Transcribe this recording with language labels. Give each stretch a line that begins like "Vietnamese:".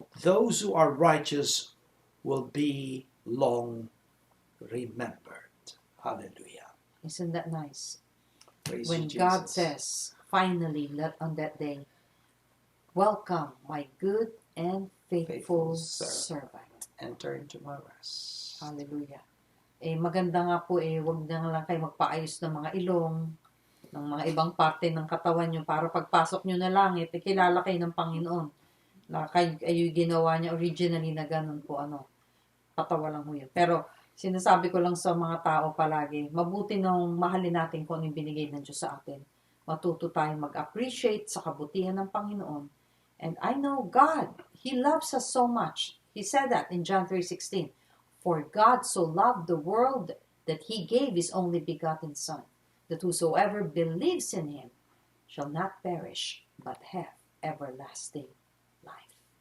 English: Those who are righteous will be long remembered. Hallelujah. Isn't that nice? Praise When you, God Jesus. says, finally, on that day, "Welcome, my good and faithful Faithful servant." Enter into my rest.
Filipino: Hallelujah. Maganda nga po, wag na lang kayo magpaayos ng mga ilong, ng mga ibang parte ng katawan nyo para pagpasok nyo na langit, kilala kayo ng Panginoon. Na kayo ginawa niya originally na ganun po, katawa lang ho yun. Pero, sinasabi ko lang sa mga tao palagi, mabuti nang mahalin natin kung ano yung binigay ng Diyos sa atin. Matuto tayong mag-appreciate sa kabutihan ng Panginoon.
English: And I know God, He loves us so much. He said that in John 3:16. For God so loved the world that He gave His only begotten Son, that whosoever believes in Him shall not perish, but have everlasting life.